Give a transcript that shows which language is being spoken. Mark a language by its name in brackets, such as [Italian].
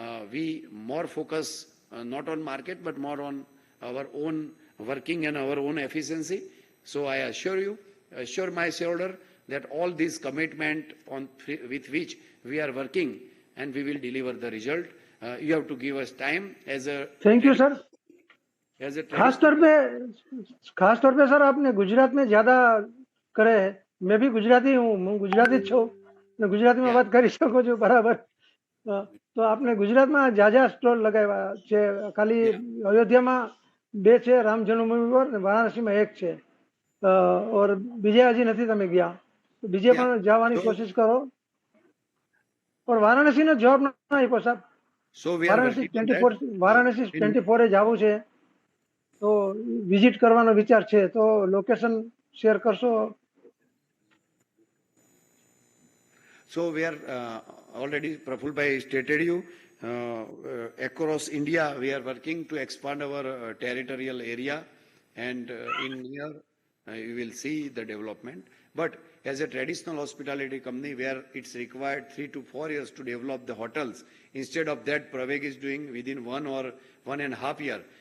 [English] We more focus not on market but more on our own working and our own efficiency. So I assure my shareholder that all this commitment with which we are working and we will deliver the result. You have to give us time as a. Thank you sir. As a [Hindi] खास तौर पे sir आपने गुजरात में ज्यादा करे है. मैं भी गुजराती हूँ, मैं गुजराती छो, मैं गुजराती में बात [Gujarati] કરી શકો છો બરાબર. તો આપને ગુજરાતમાં જાજા સ્ટોલ લગાવ્યા છે. ખાલી અયોધ્યામાં 2 છે, રામ જન્મભૂમિ પર, અને વારાણસીમાં 1 છે. और બીજે હજી નથી તમે ગયા. બીજે પણ જવાની કોશિશ કરો. और વારાણસીનો જવાબ ન આપ્યો સાહેબ. વારાણસી 24 જવું છે. તો વિઝિટ કરવાનો વિચાર છે, તો લોકેશન શેર કરશો? [English] So we are already, Praful Bhai stated you, across India we are working to expand our territorial area, and in here you will see the development. But as a traditional hospitality company where it's required 3 to 4 years to develop the hotels, instead of that Praveg is doing within 1 or 1.5 years.